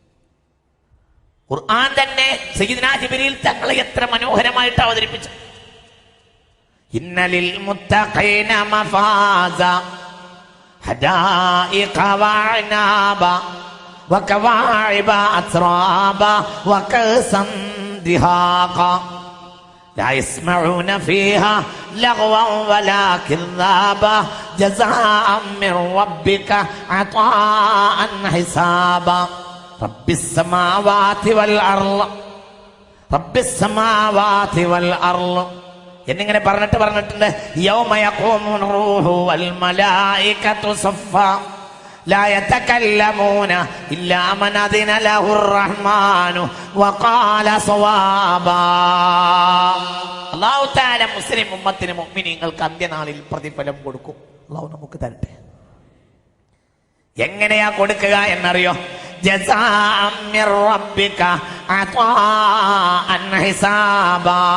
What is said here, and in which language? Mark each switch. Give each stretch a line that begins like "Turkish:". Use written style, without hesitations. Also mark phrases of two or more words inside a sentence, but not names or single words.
Malayalam: ഖുർആൻ തന്നെ സയ്യിദുനാ ജിബ്രീൽ തങ്ങളെ എത്ര മനോഹരമായിട്ട് അവതരിപ്പിച്ചു.
Arabic: إن للمتقين مفازا حدائق وأعنابا وكواعب أترابا وكأسا دهاقا لا يسمعون فيها لغوا ولا كذابا جزاء من ربك عطاء حسابا رب السماوات والأرض
Malayalam: എന്നിങ്ങനെ പറഞ്ഞിട്ടുണ്ട്.
Arabic: يوم يقوم الروح والملائكة صفا لا يتكلمون إلا من أذن له الرحمن وقال صوابا.
Malayalam: അല്ലാഹു തആല മുസ്ലിം ഉമ്മത്തിന് മുഅ്മിനീങ്ങൾക്ക് അന്ത്യനാളിൽ പ്രതിഫലം കൊടുക്കും. അല്ലാഹു നമുക്ക് തരട്ടെ. എങ്ങനെയാ കൊടുക്കുക എന്നറിയോ?
Arabic: جزاء من ربك عطاء حسابا.